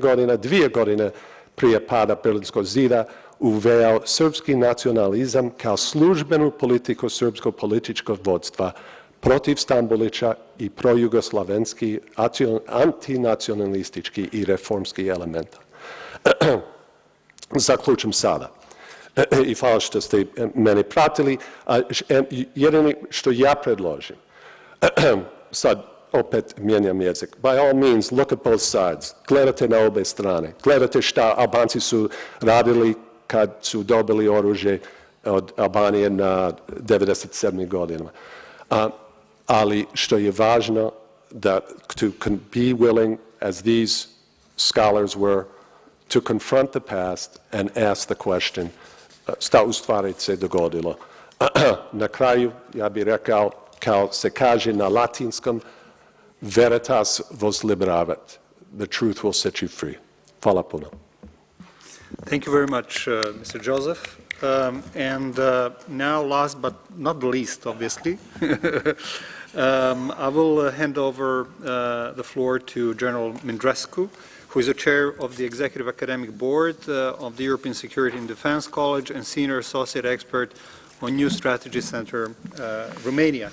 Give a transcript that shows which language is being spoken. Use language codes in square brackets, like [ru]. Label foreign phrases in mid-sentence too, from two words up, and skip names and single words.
[hr] godina, 2 godine prije pada Berlinskog zida, uveo srpski nacionalizam kao službenu politiku srpskog političkog vodstva protiv Stambolića i projugoslavenski, antinacionalistički i reformski element. Zaključim sada. I hvala što ste mene pratili. Jedino što ja predložim, sad opet mijenjam jezik. [en] By all means, look at both sides. [hr] Gledajte na obe strane. Gledajte šta Albanci su radili kad su dobili oružje od Albanije na 97. godinama. Ali što je važno, da [en] to be willing, as these scholars were, to confront the past and ask the question, [hr] šta u stvari se dogodilo. Na kraju, ja bih rekao, kao se kaže na latinskom, [la] veritas vos liberavat. [en] The truth will set you free. [hr] Hvala puno. [en] Thank you very much, Mr. Joseph. Now, last but not the least, obviously, I will hand over the floor to General Mindrescu, who is the chair of the Executive Academic Board of the European Security and Defense College and senior associate expert on New Strategy Center, Romania.